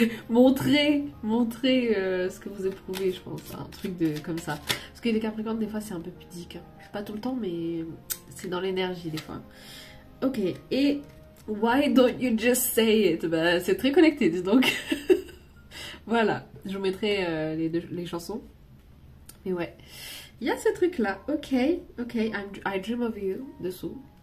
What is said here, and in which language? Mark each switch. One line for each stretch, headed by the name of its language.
French: montrer ce que vous éprouvez, je pense. Un truc comme ça. Parce que les Capricornes, des fois, c'est un peu pudique. Hein. Pas tout le temps, mais c'est dans l'énergie, des fois.
English: Ok, et why don't you just say it?
French: Bah, c'est très connecté, dis donc. Voilà, je vous mettrai les chansons. Mais ouais, il y a ce truc-là.
English: Ok, I dream of you, dessous.